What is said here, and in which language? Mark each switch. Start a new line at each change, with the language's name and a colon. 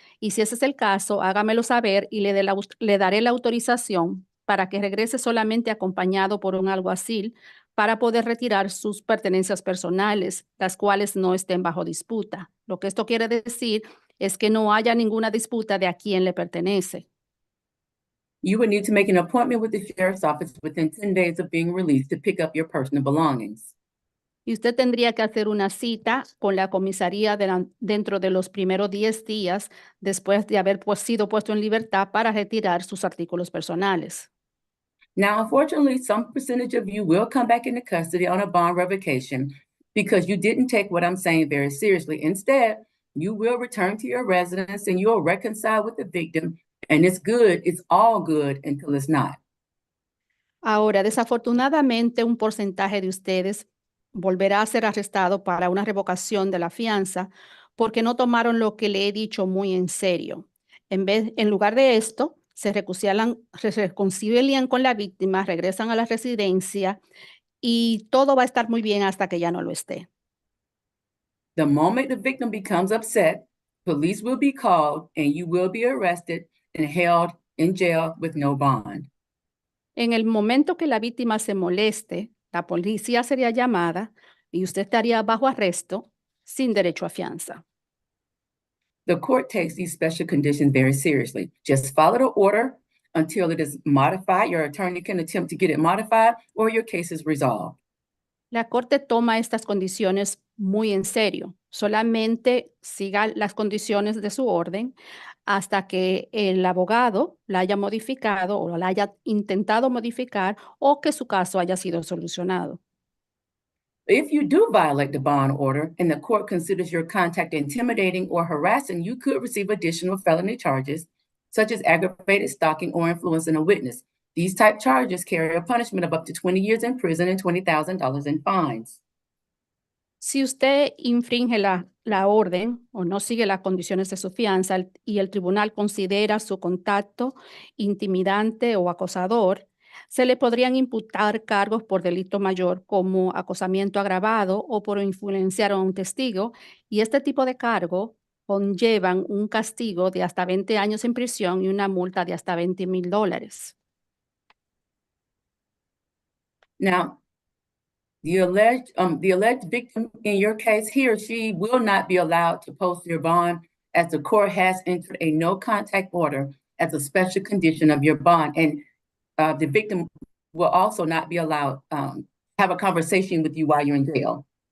Spanish: Y si ese es el caso, hágamelo saber y le daré la autorización para que regrese solamente acompañado por un alguacil para poder retirar sus pertenencias personales, las cuales no estén bajo disputa. Lo que esto quiere decir es que no haya ninguna disputa de a quién le pertenece.
English: You would need to make an appointment with the sheriff's office within 10 days of being released to pick up your personal belongings.
Spanish: Y usted tendría que hacer una cita con la comisaría dentro de los primeros 10 días después de haber sido puesto en libertad para retirar sus artículos personales.
English: Now, unfortunately, some percentage of you will come back into custody on a bond revocation because you didn't take what I'm saying very seriously. Instead, you will return to your residence and you'll reconcile with the victim. And it's all good until it's not.
Spanish: Ahora, desafortunadamente, un porcentaje de ustedes volverá a ser arrestado para una revocación de la fianza porque no tomaron lo que le he dicho muy en serio. En lugar de esto, se reconcilian con la víctima, regresan a la residencia y todo va a estar muy bien hasta que ya no lo esté.
English: The moment the victim becomes upset, police will be called and you will be arrested and held in jail with no bond.
Spanish: En el momento que la víctima se moleste, la policía sería llamada y usted estaría bajo arresto sin derecho a fianza.
English: The court takes these special conditions very seriously. Just follow the order until it is modified. Your attorney can attempt to get it modified or your case is resolved.
Spanish: La Corte toma estas condiciones muy en serio. Solamente siga las condiciones de su orden hasta que el abogado la haya modificado o la haya intentado modificar o que su caso haya sido solucionado.
English: If you do violate the bond order and the court considers your contact intimidating or harassing, you could receive additional felony charges, such as aggravated stalking or influencing a witness. These type charges carry a punishment of up to 20 years in prison and $20,000 in fines.
Spanish: Si usted infringe la orden o no sigue las condiciones de su fianza y el tribunal considera su contacto intimidante o acosador, se le podrían imputar cargos por delito mayor como acosamiento agravado o por influenciar a un testigo, y este tipo de cargo conllevan un castigo de hasta 20 años en prisión y una multa de hasta $20,000.
English: Now, the alleged victim in your case, he or she will not be allowed to post their bond as the court has entered a no contact order as a special condition of your bond. And the victim will also not be allowed have a conversation with you while you're in jail.